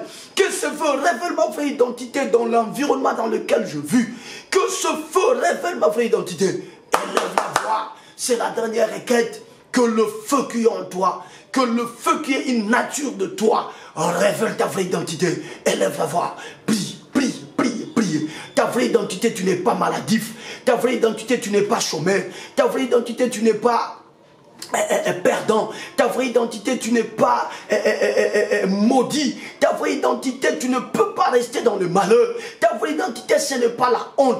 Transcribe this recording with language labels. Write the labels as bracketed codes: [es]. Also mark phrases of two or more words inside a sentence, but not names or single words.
[fr] Que ce feu révèle ma vraie identité dans l'environnement dans lequel je vis. Que ce feu révèle ma vraie identité. Élève la voix. C'est la dernière requête. Que le feu qui est en toi, que le feu qui est une nature de toi, révèle ta vraie identité. Élève la voix. Prie, prie, prie, prie. Ta vraie identité, tu n'es pas maladif. Ta vraie identité, tu n'es pas chômeur. Ta vraie identité, tu n'es pas perdant. Ta vraie identité, tu n'es pas maudit. Ta vraie identité, tu ne peux pas rester dans le malheur. Ta vraie identité, ce n'est pas la honte.